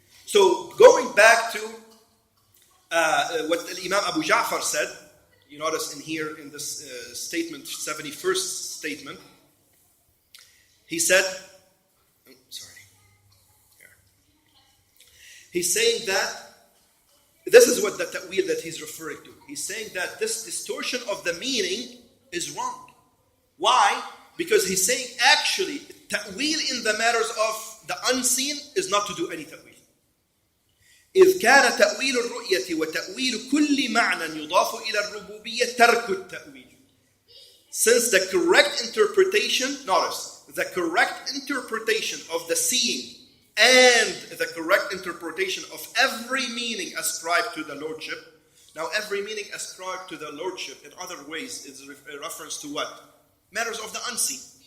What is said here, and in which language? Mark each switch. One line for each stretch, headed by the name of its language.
English: So going back to what Imam Abu Ja'far said, you notice in this statement, 71st statement, he said, he's saying that this is what the ta'wil that he's referring to. He's saying that this distortion of the meaning is wrong. Why? Because he's saying actually ta'wil in the matters of the unseen is not to do any ta'wil.
Arabic: إذ كان تأويل الرؤية وتأويل كل معنى يضاف إلى الربوبية ترك التأويل.
English: Since the correct interpretation, notice, the correct interpretation of the seeing and the correct interpretation of every meaning ascribed to the Lordship. Now, every meaning ascribed to the Lordship in other ways is a reference to what? Matters of the unseen.